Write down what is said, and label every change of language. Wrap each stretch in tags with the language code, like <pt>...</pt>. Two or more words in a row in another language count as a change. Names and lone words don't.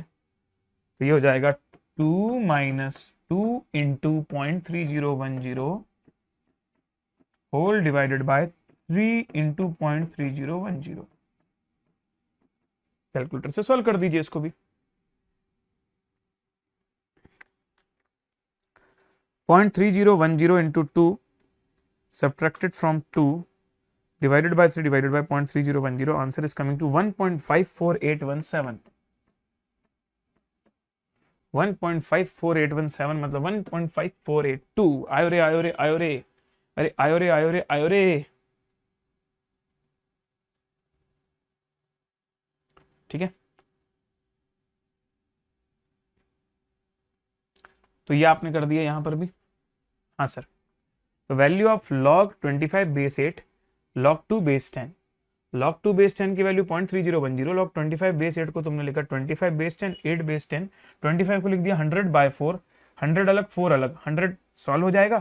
<hi>तो ये हो जाएगा 2</hi> <en>minus 2 into 0.3010 whole divided by 3 into</en> <hi>0.3010। कैलकुलेटर से सॉल्व कर दीजिए इसको भी।</hi> <en>0.3010 इंटू 2 subtracted from 2 divided by 3 divided by 0.3010, answer is coming to 1.54817।</en> <hi>1.54817 मतलब 1.5482। आयो रे आयो रे आयो रे, अरे आयो रे आयो रे आयो रे। ठीक है, तो ये आपने कर दिया यहां पर भी। हाँ सर, तो</hi> <en>value of log 25 base 8 log 2 base 10, log 2 base 10</en> <hi>की वैल्यू 0.3010,</hi> <en>log 25 base 8</en> <hi>को तुमने लिखा</hi> <en>25 base 10, 8 base 10,</en> <hi>25 को लिख दिया 100/4, 100 अलग 4 अलग, 100 सॉल्व हो जाएगा।</hi>